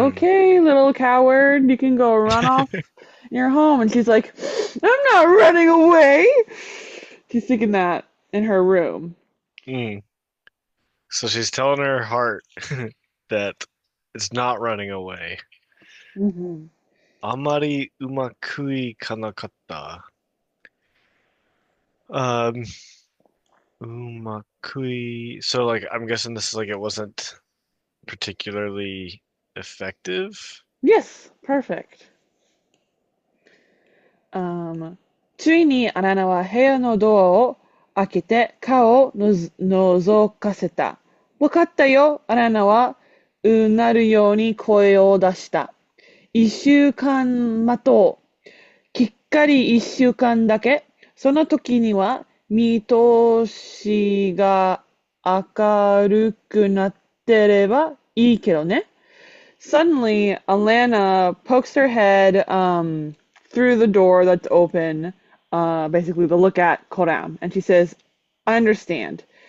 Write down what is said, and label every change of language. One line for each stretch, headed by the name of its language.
English: "Okay, little coward, you can go run off in your home." And she's like, "I'm not running away." She's thinking that in her room. Mm. So she's telling her heart that it's not running away. Hmm
Japanese: あまりうまくいかなかった。
English: Um,
Japanese: うまくい
English: So like I'm guessing this is like it wasn't particularly effective. Yes, perfect.
Japanese: ついにアラナは部屋のドアを開けて顔を覗かせた。わかったよ、アラナはうなるように声を出した。一週間待とう。きっかり一週間だけ。その時には見通しが明るくなってればいいけどね。
English: Suddenly, Alanna pokes her head through the door that's open, basically to look at Koram, and she says, "I understand."